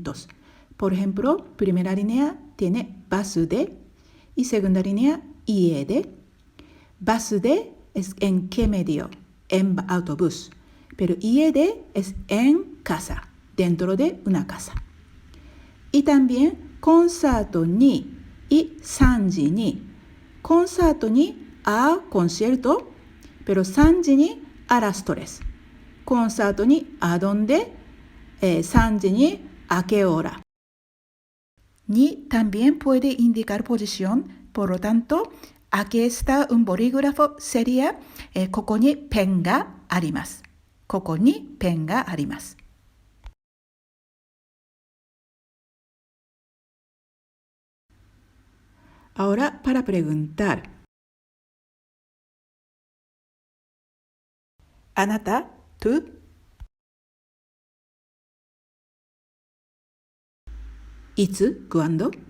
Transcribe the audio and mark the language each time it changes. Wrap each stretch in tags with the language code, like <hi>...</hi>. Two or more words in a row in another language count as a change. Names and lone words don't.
<es>Por ejemplo, primera línea tiene</es> <ja>バスで</ja> <es>Y segunda línea,</es> <ja>家で. バスで</ja> <es>es en qué medio, en autobús. Pero</es> <ja>家で</ja> <es>es en casa, dentro de una casa. Y también</es> <ja>コンサートに</ja> <es>y</es> <ja>3時に。コンサートに</ja> <es>a concierto, pero</es> <ja>3 時に</ja> <es>a las 3.</es> <ja>コンサートに</ja> <es>a dónde,</es> <ja>3 時に</ja> <es>a qué hora. Ni también puede indicar posición, por lo tanto, aquí está un bolígrafo, sería</es> <ja>ここにペンがあります。ここにペンがあります。</ja> <es>Ahora para preguntar. あなた、tú? ¿Y tú? ¿Cuándo?</es>